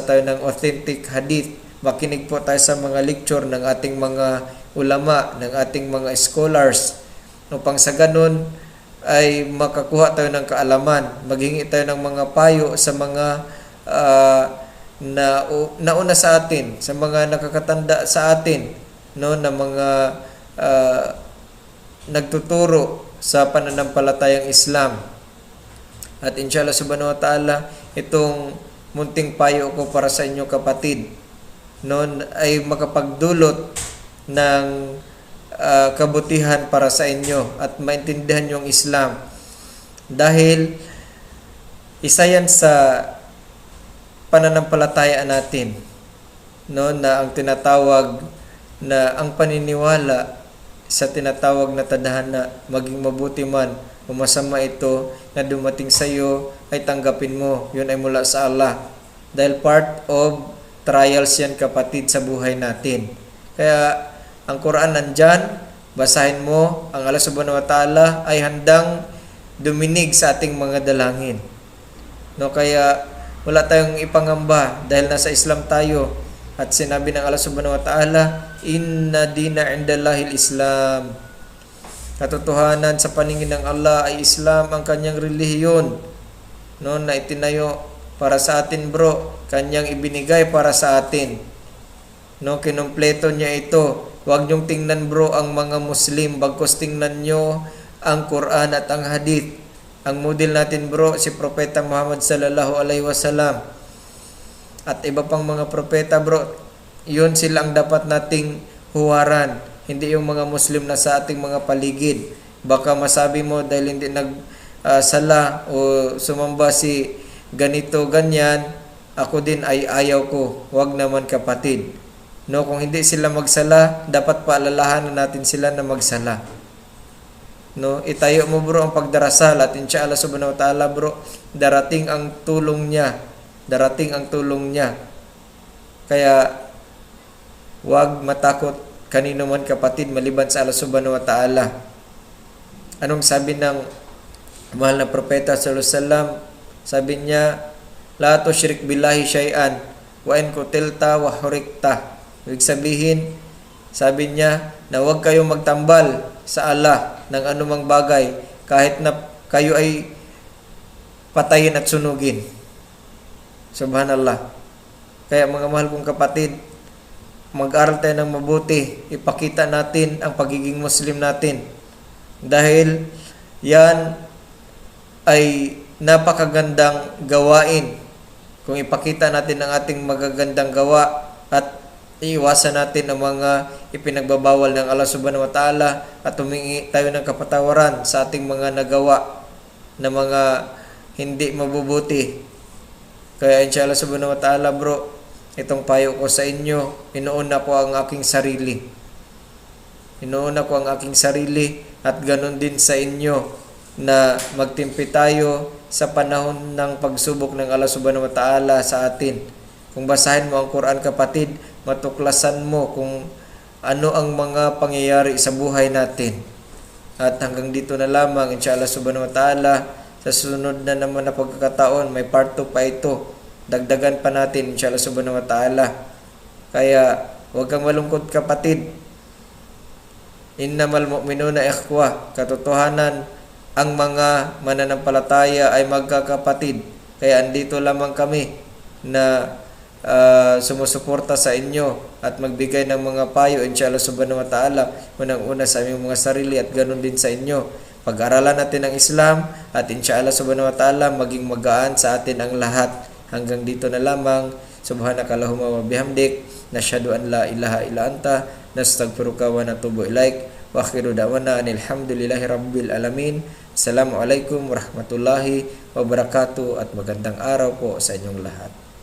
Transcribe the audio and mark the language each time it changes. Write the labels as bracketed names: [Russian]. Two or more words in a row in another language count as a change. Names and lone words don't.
[Filipino] tayo ng [English] authentic hadith, [Filipino] makinig po tayo sa mga lecture ng ating mga ulama, ng ating mga scholars, upang sa ganun ay makakuha tayo ng kaalaman, maghingi tayo ng mga payo sa mga nauna sa atin, sa mga nakakatanda sa atin, no, na mga nagtuturo sa pananampalatayang Islam. [Arabic] At إن شاء الله سبحانه وتعالى, [Filipino] itong munting payo ko para sa inyo kapatid, no, ay makapagdulot ng kabutihan para sa inyo at maintindihan yung Islam. Dahil isa yan sa pananampalatayaan natin, no, na ang tinatawag na ang paniniwala sa tinatawag na tadhana, maging mabuti man o masama ito na dumating sa iyo, ay tanggapin mo. Yun ay mula sa Allah. Dahil [English] part of trials [Filipino] yan kapatid sa buhay natin. Kaya ang Quran nandyan, basahin mo. Ang [Arabic] الله سبحانه وتعالى [Filipino] ay handang duminig sa ating mga dalangin. No, kaya wala tayong ipangamba dahil nasa Islam tayo. At sinabi ng [Arabic] الله سبحانه وتعالى إن الدين عند الله الإسلام. [Filipino] Katotohanan sa paningin ng Allah ay Islam ang kanyang relihiyon, no, na itinayo para sa atin bro, kanyang ibinigay para sa atin, no, kinumpleto niya ito. Huwag niyong tingnan bro ang mga Muslim, bagkus tingnan niyo ang Quran at ang Hadith. Ang model natin bro si Propeta Muhammad [Arabic] صلى الله عليه وسلم [Filipino] at iba pang mga propeta bro. Yun sila ang dapat nating huwaran, hindi yung mga Muslim na sa ating mga paligid. Baka masabi mo dahil hindi sala o sumamba si ganito ganyan, ako din ay ayaw ko. Huwag naman kapatid, no, kung hindi sila magsala, dapat paalalahanan natin sila na magsala, no. Itayo mo bro ang pagdarasal at [Arabic] إن شاء الله سبحانه وتعالى [Filipino] bro, darating ang tulong niya, kaya huwag matakot kanino man kapatid maliban sa [Arabic] الله سبحانه وتعالى. [Filipino] Anong sabi ng mahal na propeta [Arabic] صلى الله عليه وسلم? [Filipino] Sabi niya, [Arabic] لا تشرك بالله شيئا وإن قتلت وحرقت. [Filipino] Ibig sabihin, Sabi niya na huwag kayong magtambal sa Allah ng anumang bagay kahit na kayo ay patayin at sunugin. [Arabic] سبحان الله. [Filipino] Kaya mga mahal kong kapatid, mag-aral tayo ng mabuti. Ipakita natin ang pagiging Muslim natin. Dahil yan ay napakagandang gawain. Kung ipakita natin ang ating magagandang gawa at iiwasan natin ang mga ipinagbabawal ng [Arabic] الله سبحانه وتعالى [Filipino] at humingi tayo ng kapatawaran sa ating mga nagawa na mga hindi mabubuti. Kaya [Arabic] إن شاء الله سبحانه وتعالى [Filipino] bro, itong payo ko sa inyo, inuuna ko ang aking sarili. Inuuna ko ang aking sarili at ganun din sa inyo na magtimpi tayo sa panahon ng pagsubok ng [Arabic] الله سبحانه وتعالى [Filipino] sa atin. Kung basahin mo ang Quran kapatid, matuklasan mo kung ano ang mga pangyayari sa buhay natin. At hanggang dito na lamang, [Arabic] إن شاء الله سبحانه وتعالى, [Filipino] sa sunod na naman na pagkakataon, may part 2 pa ito. Dagdagan pa natin, [Arabic] إن شاء الله سبحانه وتعالى. [Filipino] Kaya, huwag kang malungkot kapatid. [Arabic] إنما المؤمنون إخوة. [Filipino] Katotohanan, ang mga mananampalataya ay magkakapatid. Kaya andito lamang kami na sumusuporta sa inyo at magbigay ng mga payo, [Arabic] إن شاء الله سبحانه وتعالى, [Filipino] unang-una sa aming mga sarili at ganun din sa inyo. Pag-aralan natin ang Islam at [Arabic] إن شاء الله سبحانه وتعالى [Filipino] maging magaan sa atin ang lahat. Hanggang dito na lamang. [Arabic] سبحانك اللهم وبحمدك نشهد أن لا إله إلا أنت نستغفرك ونتوب إليك. وآخر دعوانا الحمد لله رب العالمين. السلام عليكم ورحمة الله وبركاته [Filipino] at magandang araw po sa inyong lahat.